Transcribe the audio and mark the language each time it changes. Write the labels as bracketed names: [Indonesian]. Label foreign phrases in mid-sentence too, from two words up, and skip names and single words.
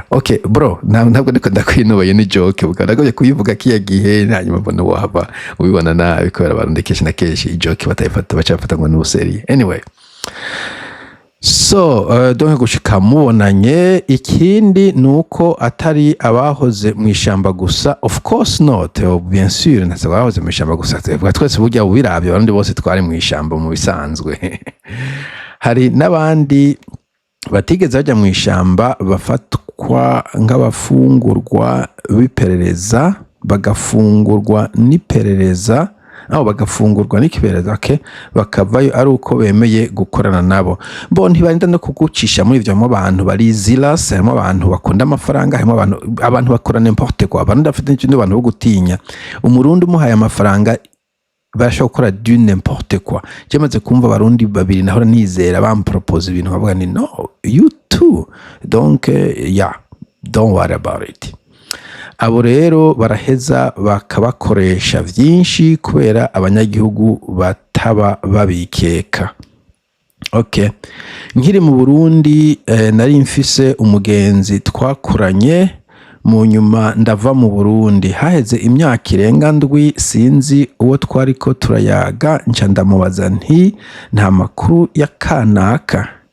[English] Okay bro, [Rundi] ntabwo ndiko ndakwinubaye ni joke buga nagoye kuyivuga kiya gihe hanyuma mbona wahava ubibona nabi kubera abantu kenshi na kenshi joke batayifata bacafata ngo n'ubuseri. [English] Anyway, so [Rundi] donc gushika mubonanye. Ikindi nuko atari abahoze mu ishamba gusa, [English] of course not, [French] bien sûr [Rundi] nasa abahoze mu ishamba gusa, twese burya ubirabye abandi bose twari mu ishamba mu bisanzwe. Hari n'abandi batigeze bajya mu ishamba bafatwa nk'abafungurwa b'iperereza, bagafungurwa n'iperereza bagafungurwa n'ikiperereza, okay, bakavayo ari uko bemeye gukorana nabo. Bo ntibarinda no kugucisha muri ivyo, mu abantu bari zealous, harimo abantu bakunda amafaranga, harimo abantu bakora [French] n'importe quoi, [Rundi] abantu dafite n'ikindi abantu bo gutinya. Umurundi umuhaye amafaranga barashobora gukora [French] du n'importe quoi. [Rundi] Cyamaze kumva abarundi babiri nahora nizera bampropose ibintu bavuga ni no [English] you too, donc yeah, don't worry about it. [Rundi] Abo rero baraheza bakabakoresha vyinshi kubera abanyagihugu bataba babikeka. Okay, nkiri mu Burundi nari mfise umugenzi twakuranye, mu nyuma ndava mu Burundi haheze imyaka irenga ndwi, sinzi uwo twariko turayaga, nca ndamubaza nti nta makuru ya kanaka.